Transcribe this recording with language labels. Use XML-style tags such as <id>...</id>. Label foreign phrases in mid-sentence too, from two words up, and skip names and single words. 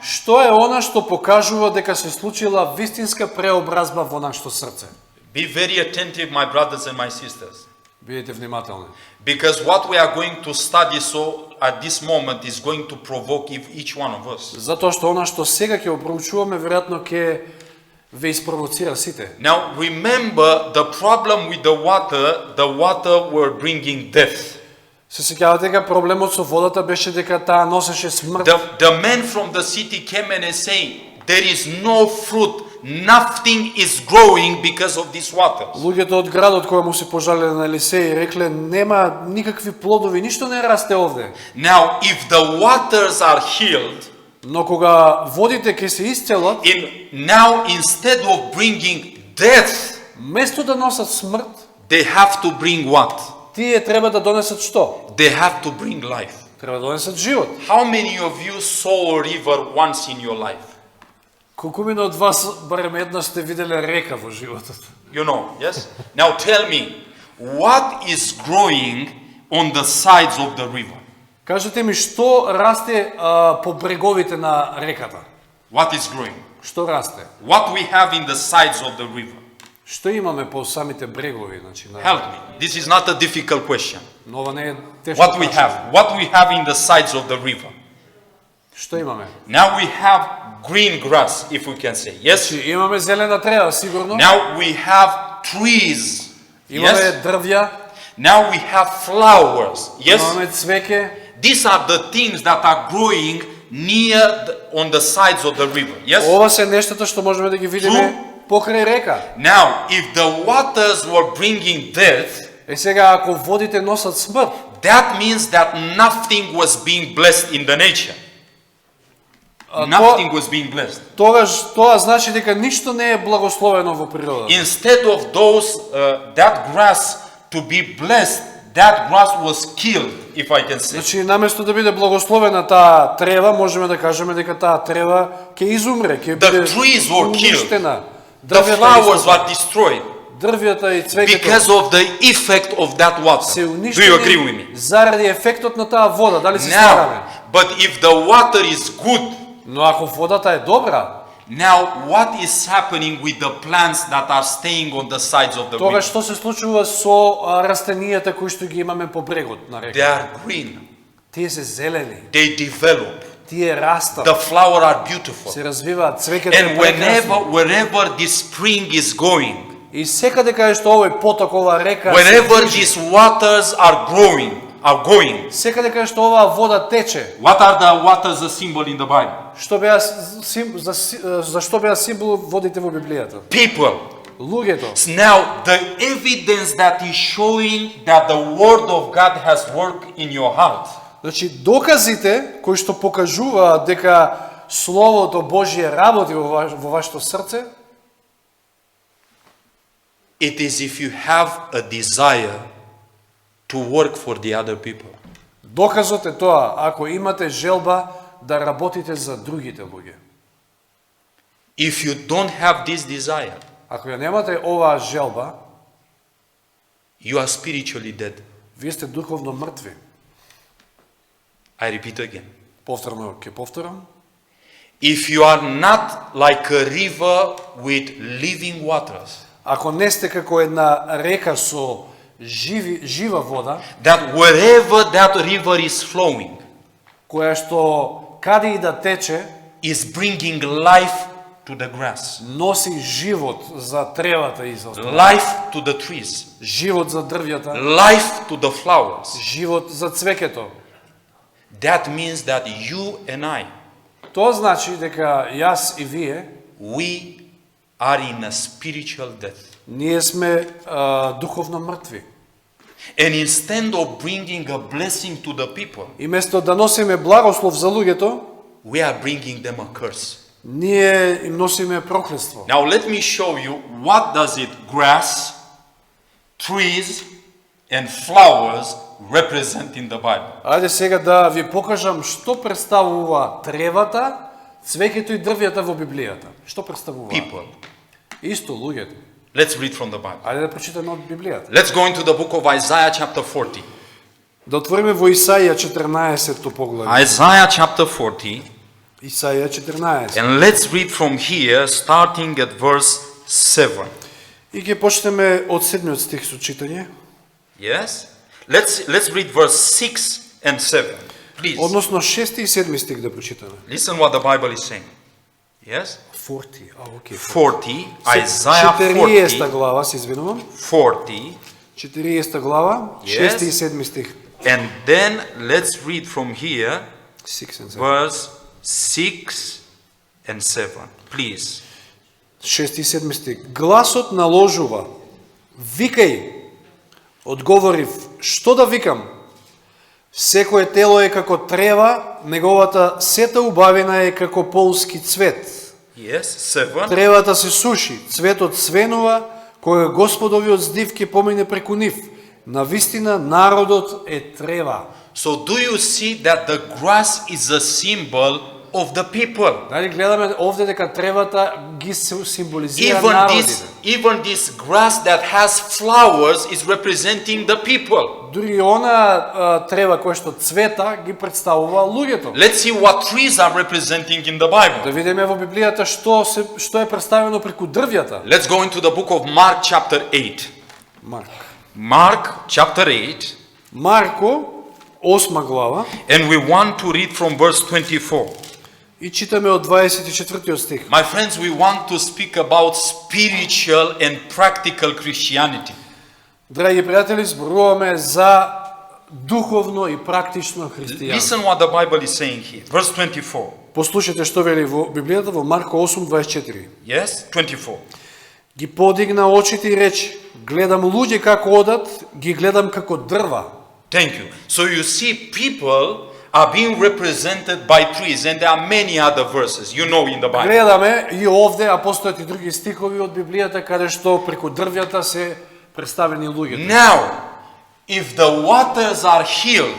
<mk>што е она што покажува дека се случила вистинска преобразба во нашето срце?</mk> <en>Be very attentive, my brothers and my sisters.</en> <mk>Бидете внимателни.</mk> <en>Because what we are going to study so at this moment is going to provoke each one of us.</en> <mk>Затоа што она што сега ќе го проучуваме, веројатно ќе ве испровоцира сите.</mk> <en>Now remember the problem with the water were bringing death.</en> <mk>Се сеќавате дека проблемот со водата беше дека таа носеше смрт.</mk> <en>The men from the city came and say, there is no fruit, nothing is growing because of this water.</en> <mk>Луѓето од градот кои му се пожалеле на Елисеј рекле нема никакви плодови, ништо не расте овде.</mk> <en>Now if the waters are healed,</en> <mk>Но кога водите ќе се исцелат,</mk> <en>now instead of bringing death,</en> <mk>место да носат смрт,</mk> <en>they have to bring what?</en> <mk>тие треба да донесат што?</mk> <en>They have to bring life.</en> <mk>Треба да донесат живот.</mk> <en>How many of you saw a river once in your life?</en> <mk>Колкумина од вас барем еднаш сте виделе река во животот.</mk> <en>You know, yes? Now tell me, what is growing on the sides of the river?</en> <mk>Кажете ми што расте по бреговите на реката?</mk> <en>What is growing?</en> <mk>Што расте?</mk> <en>What we have in the sides of the river?</en> <mk>Што имаме по самите брегови, значи на</mk> <en>Help me. This is not a difficult question.</en> <mk>Но ова не е тешко.</mk> <en>What we have? What we have in the sides of the river?</en> <mk>Што имаме?</mk> <en>Now we have green grass, if we can say. Yes?</en> <mk>Значи имаме зелена трева, сигурно.</mk> <en>Now we have trees.</en> <mk>Имаме</mk> <en>Yes?</en> <mk>дрвја,</mk> <en>Now we have flowers. Yes?</en> <mk>имаме цвеќе.</mk> <en>These are the things that are growing on the sides of the river. Yes?</en> <mk>Ова се нештата што можеме да ги видиме покрај река.</mk> <en>Now, if the waters were bringing death,</en> <mk>Е сега ако водите носат смрт,</mk> <en>that means that nothing was being blessed in the nature.</en> <mk>тоа</mk> <en>Nothing was being blessed.</en> <mk>тогаш тоа значи дека ништо не е благословено во природата.</mk> <en>Instead of that grass to be blessed, that grass was killed, if I can say.</en> <mk>Значи наместо да биде благословена таа трева, можеме да кажеме дека таа трева ќе изумре, ќе</mk> <en>The</en> <mk>биде</mk> <en>trees were killed.</en> <mk>уништена.</mk> <en>The flowers were destroyed</en> <mk>Дрвјата и цвеќето</mk> <en>because of the effect of that water.</en> <mk>се</mk> <en>Do you agree with</en> <mk>уништени</mk> <en>me?</en> <mk>заради ефектот на таа вода. Дали се слагаме?</mk> <en>Now, but if the water is good,</en> <mk>Но ако водата е добра,</mk> <en>now what is happening with the plants that are staying on the sides of the</en> <mk>тогаш</mk> <en>river?</en> <mk>што се случува со растенијата кои што ги имаме по брегот на</mk> <en>They</en> <mk>река?</mk> <en>are green.</en> <mk>Тие се зелени,</mk> <en>They develop.</en> <mk>тие растат,</mk> <en>The flower are beautiful.</en> <mk>се развиваат, цвеќето е</mk> <en>And</en> <mk>прекрасно.</mk> <en>wherever this spring is going,</en> <mk>И секаде каде што овој поток, оваа река, се</mk> <en>wherever</en> <mk>движи,</mk> <en>these waters are going,</en> <mk>секаде каде што оваа вода тече,</mk> <en>what are the waters a symbol in the Bible?</en> <mk>што беа за што беа символ водите во Библијата?</mk> <en>People.</en> <mk>Луѓето.</mk> <en>Now, the evidence that is showing that the word of God has worked in your heart</en> <mk>Значи доказите кои што покажуваат дека Словото Божие работи во вашето срце,</mk> <en>it is if you have a desire to work for the other people.</en> <mk>доказот е тоа ако имате желба да работите за другите луѓе.</mk> <en>If you don't have this desire,</en> <mk>Ако ја немате оваа желба,</mk> <en>you are spiritually dead.</en> <mk>вие сте духовно мртви.</mk> <en>I repeat again.</en> <mk>Повторно ќе повторам.</mk> <en>If you are not like a river with living waters,</en> <mk>Ако не сте како една река со жива вода,</mk> <en>that wherever that river is flowing</en> <mk>која што каде и да тече,</mk> <en>is bringing life to the grass,</en> <mk>носи живот за тревата и за</mk> <en>life to the trees,</en> <mk>живот за дрвјата,</mk> <en>life to the flowers,</en> <mk>живот за цвеќето.</mk> <en>that means that you and I,</en> <mk>Тоа значи дека јас и вие,</mk> <en>we are in a spiritual death.</en> <mk>ние сме духовно мртви.</mk> <en>And instead of bringing a blessing to the people,</en> <mk>И место да носиме благослов за луѓето,</mk> <en>we are bringing them a curse.</en> <mk>ние им носиме проклетство.</mk> <en>Now let me show you what does it grass, trees and flowers represent in the Bible.</en> <mk>Ајде сега да ви покажам што представува тревата, цвеќето и дрвјата во Библијата. Што представува?</mk> <en>People.</en> <mk>Исто луѓето.</mk> <en>Let's read from the Bible.</en> <mk>Ајде да прочитаме од Библијата.</mk> <en>Let's go into the book of Isaiah chapter 40.</en> <mk>Да отвориме во Исаија 14 поглавје.</mk> <en>Isaiah chapter 40.</en> <mk>Исаија 14.</mk> <en>And let's read from here starting at verse 7.</en> <mk>И ќе почнеме од 7 стих со читање.</mk> <en>Yes? Let's read verse 6 and 7. Please.</en> <mk>Односно 6 и 7 стих да прочитаме.</mk> <en>Listen what the Bible is saying. Yes?</en> <mk>40. Окей.</mk> <en>40. Isaiah 40 40.</en> <mk>глава, се извинувам. 40. 40 глава,</mk> <en>Yes.</en> <mk>6 и 7 стих.</mk> <en>And then let's read from here 6 and 7. verse 6 and 7. Please.</en> <mk>6 и 7 стих. Гласот наложува. Викај. Одговорив, што да викам? Секое тело е како трева, неговата сета убавина е како полски цвет.</mk> <en>Yes, 7.</en> <mk>Тревата се суши, цветот свенува, кој Господовиот здив ќе помине преку нив. Навистина народот е трева.</mk> <en>So do you see that the grass is a symbol of the people.</en> <mk>Дали гледаме овде дека тревата ги символизира народите.</mk> <en>Even this grass that has flowers is representing the people.</en> <mk>Дури она трева која што цвета ги представува луѓето.</mk> <en>Let's see what trees are representing in the</en> <mk>Да</mk> <en>Bible.</en> <mk>видиме во Библијата што е представено преку дрвјата.</mk> <en>Let's go into the book of Mark chapter 8. Mark chapter 8.</en> <mk>Марко 8 глава</mk> <en>And we want to read from verse 24.</en> <mk>и читаме од 24 стих.</mk> <en>My friends, we want to speak about spiritual and practical Christianity.</en> <mk>Драги пријатели, зборуваме за духовно и практично христијанство.</mk> <en>Listen what the Bible is saying here. Verse 24.</en> <mk>Послушайте што вели во Библијата во Марко 8:24.</mk> <en>Yes, 24.</en> <mk>Ги подигна очите и рече: гледам луѓе како одат, ги гледам како дрва.</mk> <en>Thank you. So you see people are being represented by trees, and there are many other verses, you know, in the Bible.</en> <mk>Гледаме и овде, а постојат и други стихови од Библијата каде што преку дрвјата се представени луѓето.</mk> <en>Now, if the waters are healed,</en>